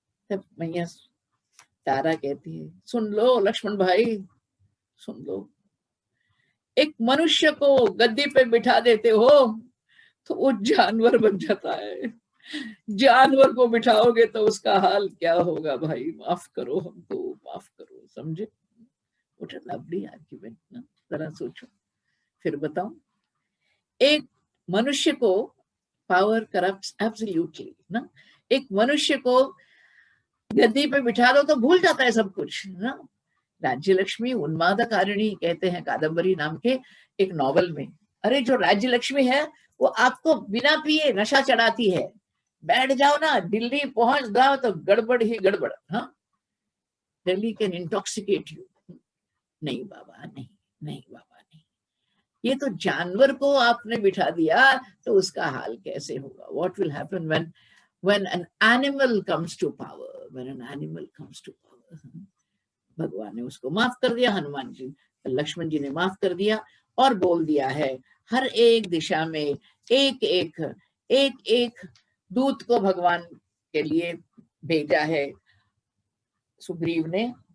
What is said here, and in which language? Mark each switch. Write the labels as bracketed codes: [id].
[hi] तब मैया तारा कहती है, सुन लो लक्ष्मण भाई, सुन लो। एक मनुष्य को गद्दी पे बिठा देते हो तो वो जानवर बन जाता है। जानवर को बिठाओगे तो उसका हाल क्या होगा भाई, माफ करो हमको, माफ करो, समझे? [en] What a lovely argument [hi] ना, जरा सोचो। फिर बताओ, एक मनुष्य को [en] power corrupts absolutely [hi] ना, एक मनुष्य को गद्दी पे बिठा दो तो भूल जाता है सब कुछ ना। [sa] राज्य लक्ष्मी उन्मादकारिणी [hi] कहते हैं कादम्बरी नाम के एक नॉवल में। अरे जो राज्य लक्ष्मी है वो आपको बिना पिए नशा चढ़ाती है, बैठ जाओ ना, दिल्ली पहुंच जाओ तो गड़बड़ ही गड़बड़। [en] हाँ, Delhi can intoxicate you. [hi] नहीं बाबा, नहीं, नहीं बाबा नहीं। ये तो जानवर को आपने बिठा दिया तो उसका हाल कैसे होगा? [en] What will happen when an animal comes to power, when an animal comes to power। [hi] भगवान ने उसको माफ कर दिया, हनुमान जी, लक्ष्मण जी ने माफ कर दिया और बोल दिया है हर एक दिशा में एक एक दूत को भगवान के लिए भेजा है सुग्रीव ने।